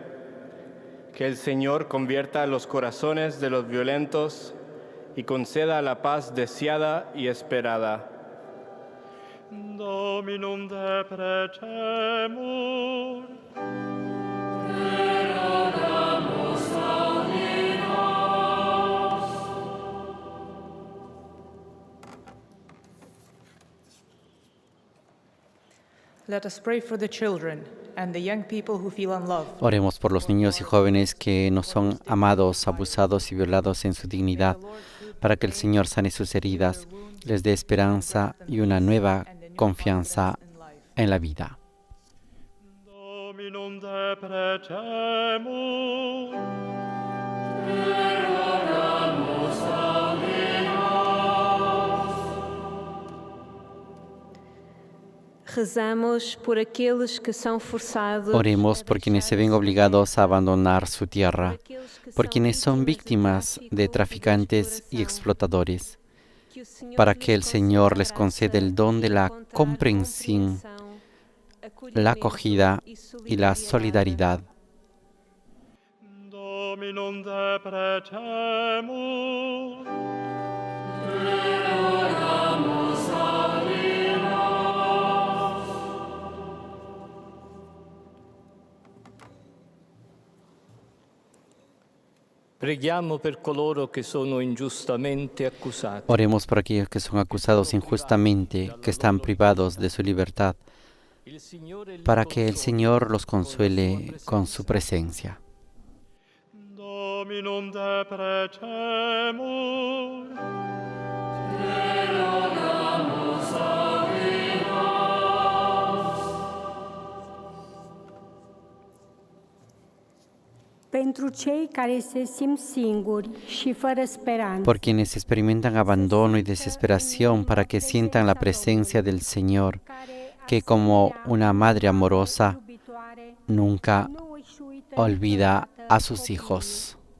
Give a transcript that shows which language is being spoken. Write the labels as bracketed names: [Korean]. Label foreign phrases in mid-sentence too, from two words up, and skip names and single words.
[Spanish] Que el Señor convierta los corazones de los violentos y conceda la paz deseada y esperada. [Latin] Dominum deprecemur. [English] Let us pray for the children and the young people who feel unloved. [Spanish] Oremos por los niños y jóvenes que no son amados, abusados y violados en su dignidad, para que el Señor sane sus heridas, les dé esperanza y una nueva confianza en la vida. [Latin] Dominum deprecemur. [Portuguese] Rezamos por aqueles que são forçados, [Spanish] Oremos por quienes se ven obligados a abandonar su tierra, por quienes son víctimas de traficantes y explotadores, para que el Señor les conceda el don de la comprensión, la acogida y la solidaridad. [Latin] Dominum deprecemur. [Italian] Preghiamo per coloro che sono ingiustamente accusati. [Spanish] Oremos por aquellos que son acusados injustamente, que están privados de su libertad, para que el Señor los consuele con su presencia. [Latin] Dominum deprecemur. [Romanian] Pentru cei care se simt singuri și fără speranță. [Spanish] Por quienes experimentan abandono y desesperación, para que sientan la presencia del Señor, que como una madre amorosa nunca olvida a sus hijos.